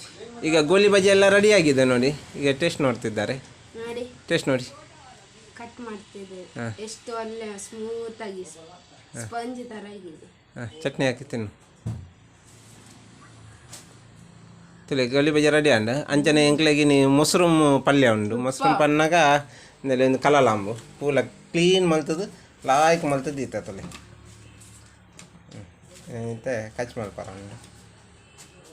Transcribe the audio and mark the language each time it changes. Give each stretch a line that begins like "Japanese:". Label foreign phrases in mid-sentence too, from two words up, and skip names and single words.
Kannada: ಈಗ ಗೋಲಿ ಬಜ್ಜಿ ಎಲ್ಲ ರೆಡಿ ಆಗಿದೆ ನೋಡಿ. ಈಗ ಟೇಸ್ಟ್ ನೋಡ್ತಿದ್ದಾರೆ. ನೋಡಿ ಟೇಸ್ಟ್ ನೋಡಿ. ಕಟ್ ಮಾಡ್ತಿದ್ದೆ ಎಷ್ಟು ಒಳ್ಳೆ ಸ್ಮೂತ್ ಆಗಿ ಸ್ಪಂಜ್ ತರ ಆಗಿದೆ. ಚಟ್ನಿ ಹಾಕಿ ತಿನ್ನು.
Tulu: ತುಲೆ ಗೋಲಿ ಬಜ್ಜಿ ರೆಡಿ ಅಂಡ ಅಂಚನೆ ಎಂಕ್ಲೆಗೆ ನೀ ಮೊಸರು ಪಲ್ಯ ಉಂಡು. ಮೊಸರು ಪನ್ನಾಗ ಒಂದು ಕಲಲಾಂಬು ಪೂಲ ಕ್ಲೀನ್ ಮಲ್ತದು ಲಾಯ್ಕ್ ಮಲ್ತದ್ದು ಇತ್ತ ತುಲೆ ಮತ್ತೆ ಕಚ್ ಮಲ್ಪಾರ.